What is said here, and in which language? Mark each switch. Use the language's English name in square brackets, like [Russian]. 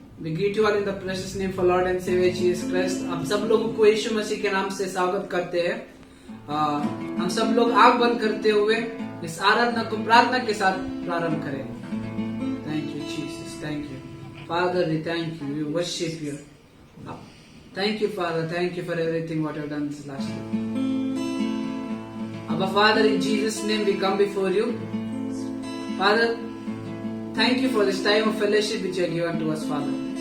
[English] We greet you all in the precious name for Lord and Savior Jesus Christ. [Hindi] हम सब लोगों को यीशु मसीह के नाम से स्वागत करते हैं। हम सब लोग आंख बंद करते हुए इस आराधना को प्रार्थना के साथ प्रारंभ करें। [English] Thank you Jesus, thank you Father, we thank you, we worship you. Thank you Father, thank you for everything what you have done this last week. Abba Father, in Jesus' name we come before you. Father, thank you for this time of fellowship which you have given to us, Father.